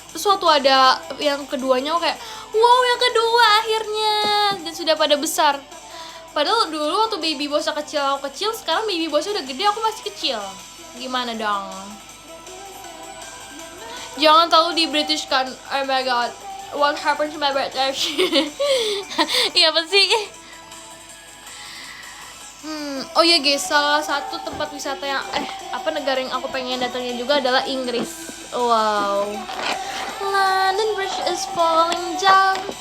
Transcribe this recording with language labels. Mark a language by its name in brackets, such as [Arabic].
[Indonesian] Terus waktu ada yang keduanya aku kayak, wow yang kedua akhirnya. Dan sudah pada besar. Padahal dulu waktu Baby Boss aku kecil. Sekarang Baby Boss udah gede, aku masih kecil. Gimana dong? Jangan tahu di British kan. [English] Oh my god, what happened to my British? [Indonesian] Iya apa sih? Oh ya guys, salah satu tempat wisata yang negara yang aku pengen datangin juga adalah Inggris. Wow. [English] London Bridge is falling down.